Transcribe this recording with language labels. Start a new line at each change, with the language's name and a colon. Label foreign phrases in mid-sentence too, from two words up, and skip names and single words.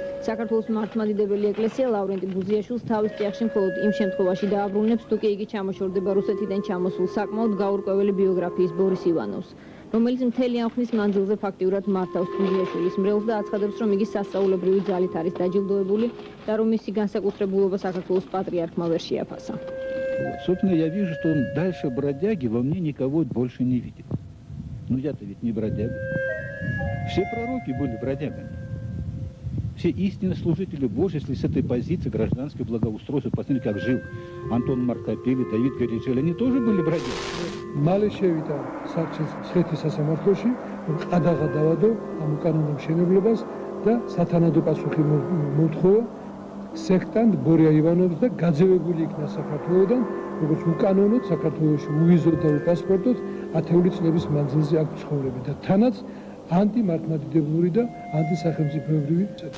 Georgian: საქართველოს მართლმადიდებელი ეკლესია ლავრენტი ბუზიაშვილს თავის ჭიახში მხოლოდ იმ შემთხვევაში დააბრუნებს, თუ კი იგი ჩამოშორდება რუსეთიდან ჩამოსულ საკმაოდ გაურკვეველი ბიოგრაფიის ბორის ივანოვს, რომელიც მთელი ამ ხნის მანძილზე ფაქტიურად მართავს ბუზიაშვილის მრევლს და აცხადებს, რომ იგი სასწაულებრივი ძალით არის დაჯილდოებული და რომ მისი განსაკუთრებულობა საქართველოს პატრიარქმა ვერ შეაფასა.
Russian: Собственно, я вижу, что он дальше бродяги во мне никого больше не видит. Ну, я-то ведь не бродяга. Все пророки были бродягами. Все истинные служители Божьи, если с этой позиции гражданское благоустройство, посмотрите, как жил Антон Маркопели, Давид Горичель, они тоже были бродяги.
Georgian: მალეშევიდა საჩის სვეთის სასამართლოში, ყადაღადავადო ამ კანონურ მშენებლობას და სათანადო პასუხი მოთხოვა სექტანტ ბორია ივანოვს და გაძევებული იქნა საქართველოდან, როგორც უკანონოდ საქართველოში უვიზოდ და უპასპორტოდ 10 წლების მანძილზე აქ ცხოვრები და თანაც ანტიმართლმადიდებლური და ანტისახელმწიფოებრივი წესრიგი.